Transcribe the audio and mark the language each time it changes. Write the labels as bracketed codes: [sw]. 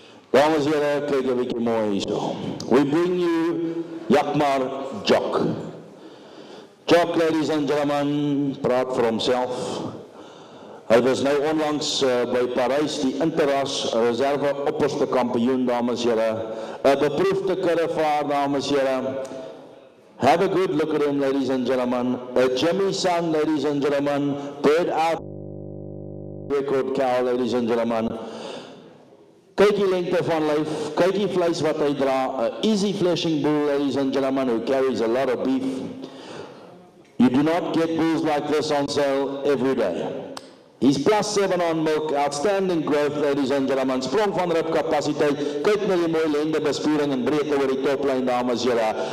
[af] Dames en heren, kyk 'n bietjie mooi hierso. [en] We bring you Yakmar Jock. [af] Jock, [en] ladies and gentlemen, [af] praat vir homself. Hy was nou onlangs by Parys, die Interras reserve opperste kampioen, dames en heren. 'n beproefde kurrevaar, dames en heren. [en] Have a good look at him, ladies and gentlemen. A Jimmy son, ladies and gentlemen. Bred out record cow, ladies and gentlemen. [af] Kyk die lengte van lyf, kyk die vleis wat hy dra. [en] A easy fleshing bull, ladies and gentlemen, who carries a lot of beef. You do not get bulls like this on sale every day. He's +7 on milk, outstanding growth, ladies and gentlemen. [af] Sprong van ribkapasiteit, kyk na die mooi lende bespiering en breedte oor die toplyn, dames en heren.